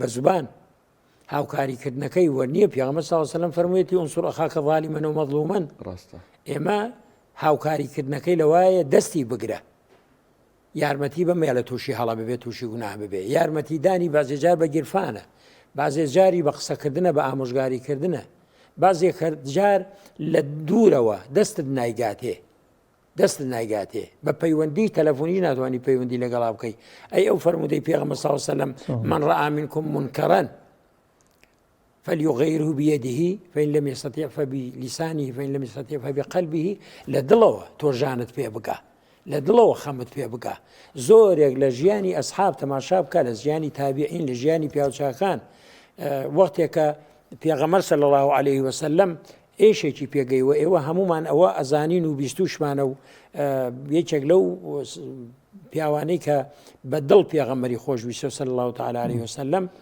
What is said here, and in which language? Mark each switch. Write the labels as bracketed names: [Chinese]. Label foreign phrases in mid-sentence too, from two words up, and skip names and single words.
[Central Kurdish] زوبان هاوکاریکردنەکەی وە نییە پیامبەر [Arabic] صلی الله علیه و سلم [Central Kurdish] فەرموویەتی [Arabic] ئونصر ئەخاکە ظالمەن و مەظلومەن [Central Kurdish] ئێمە هاوکاریکردنەکەی لەوایە دەستی بگرە یارمەتی بەمێ لە تووشی هەڵە ببێت تووشی گوناه ببێ یارمەتی دانی بازێجار بە گیرفانە بازێجاری بە قسەکردنە بە ئامۆژگاریکردنە بازێک جار لە دوورەوە دەستت نایگاتێ بە پەیوەندی تەلەفۆنی ناتوانانی پەیوەندی لەگەڵا بکەی ئەی ئەو فەرمودەی پێغەمبەر [Arabic] صلی الله علیه و سلم من رأى منكم منكرا فليغيره بيده فإن لم يستطع فبلسانه فإن لم يستطع فبقلبه [Central Kurdish] لدڵەوە تۆژانت پێ بکە لە دڵەوە خەمت پێ بکە زۆرێک لە ژیانی ئەسحاب تەماشا بکە لە ژیانی تابعین لە ژیانی پیاوچاکان وەختێکە پێغەمبەر [Arabic] صلی الله علیه و سلم [Central Kurdish] ئێشێکی پێگەیوە ئێوە هەمومان ئەوە ئەزانین و بیستوشمانە و یەکێک لەو پیاوانەی کە بە دڵ پێغەمبەری خۆشویستە [Arabic] صلی الله تعالی علیه و سلم